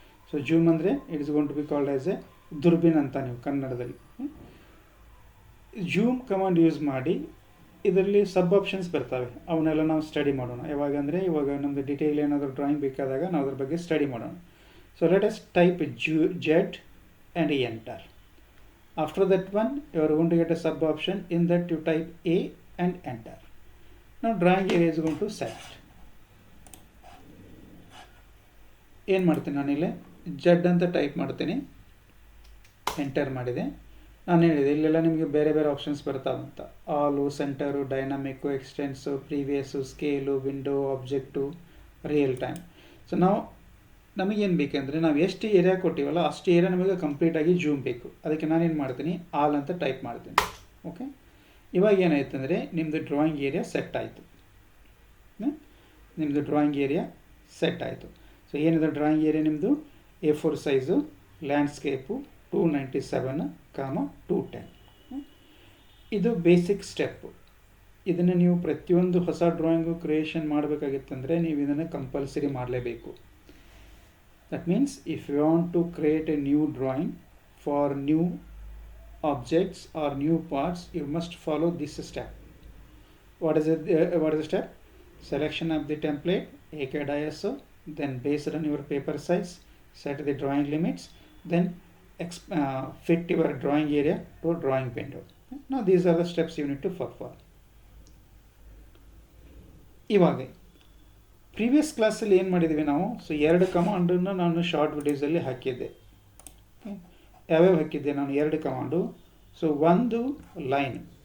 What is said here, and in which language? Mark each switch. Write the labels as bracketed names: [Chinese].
[English] so zoom ಅಂದರೆ it is gone to be called as a ದುರ್ಬಿನ್ [Kannada] ಅಂತ ನೀವು ಕನ್ನಡದಲ್ಲಿ. ಜೂಮ್ ಕಮಾಂಡ್ ಯೂಸ್ ಮಾಡಿ ಇದರಲ್ಲಿ ಸಬ್ ಆಪ್ಷನ್ಸ್ ಬರ್ತವೆ, ಅವನ್ನೆಲ್ಲ ನಾವು ಸ್ಟಡಿ ಮಾಡೋಣ. ಯಾವಾಗ ಅಂದರೆ ಇವಾಗ ನಮ್ಮದು ಡಿಟೇಲ್ ಏನಾದರೂ ಡ್ರಾಯಿಂಗ್ ಬೇಕಾದಾಗ ನಾವು ಅದ್ರ ಬಗ್ಗೆ ಸ್ಟಡಿ ಮಾಡೋಣ. [English] So let us type Z and enter. After that one you are going to get a sub option. In that you type A and enter. Now drawing area is going to set. [Kannada] ಏನು ಮಾಡ್ತೀನಿ ನಾನಿಲ್ಲಿ Z ಅಂತ type ಮಾಡ್ತೀನಿ, enter ಮಾಡಿದೆ. ನಾನು ಹೇಳಿದೆ ಇಲ್ಲೆಲ್ಲ ನಿಮಗೆ ಬೇರೆ ಬೇರೆ ಆಪ್ಷನ್ಸ್ ಬರ್ತಾವಂತ. ಆಲು, centre, ಡೈನಾಮಿಕ್ಕು, ಎಕ್ಸ್ಟೆನ್ಸು, previous, scale, window, object, real time. So ನಮಗೇನು ಬೇಕೆಂದರೆ ನಾವು ಎಷ್ಟು ಏರಿಯಾ ಕೊಟ್ಟಿವಲ್ಲ ಅಷ್ಟು ಏರಿಯಾ ನಮಗೆ ಕಂಪ್ಲೀಟಾಗಿ ಜೂಮ್ ಬೇಕು. ಅದಕ್ಕೆ ನಾನೇನು ಮಾಡ್ತೀನಿ, ಆಲ್ ಅಂತ ಟೈಪ್ ಮಾಡ್ತೀನಿ. ಓಕೆ, ಇವಾಗ ಏನಾಯ್ತು ಅಂದರೆ ನಿಮ್ಮದು ಡ್ರಾಯಿಂಗ್ ಏರಿಯಾ ಸೆಟ್ ಆಯಿತು. ನಿಮ್ಮದು ಡ್ರಾಯಿಂಗ್ ಏರಿಯಾ ಸೆಟ್ ಆಯಿತು. ಸೊ ಏನಿದೆ ಡ್ರಾಯಿಂಗ್ ಏರಿಯಾ ನಿಮ್ಮದು A4 ಸೈಜು, ಲ್ಯಾಂಡ್ಸ್ಕೇಪು 297, 210. ಇದು ಬೇಸಿಕ್ ಸ್ಟೆಪ್ಪು. ಇದನ್ನು ನೀವು ಪ್ರತಿಯೊಂದು ಹೊಸ ಡ್ರಾಯಿಂಗು ಕ್ರಿಯೇಷನ್ ಮಾಡಬೇಕಾಗಿತ್ತಂದರೆ ನೀವು ಇದನ್ನು ಕಂಪಲ್ಸರಿ ಮಾಡಲೇಬೇಕು. [English] That means if you want to create a new drawing for new objects or new parts, you must follow this step. What is it? What is the step? Selection of the template, ACAD ISO, then based on your paper size, set the drawing limits, then fit your drawing area to drawing window. Now these are the steps you need to follow. [Kannada] ಇವಾಗ previous ಕ್ಲಾಸಲ್ಲಿ ಏನು ಮಾಡಿದ್ವಿ ನಾವು? So 2 ಕಮಾಂಡನ್ನು ನಾನು short ವಿಡಿಯೋಸಲ್ಲಿ ಹಾಕಿದ್ದೆ. ಯಾವ್ಯಾವ ಹಾಕಿದ್ದೆ ನಾನು? 2 ಕಮಾಂಡು. ಸೊ ಒಂದು ಲೈನ್.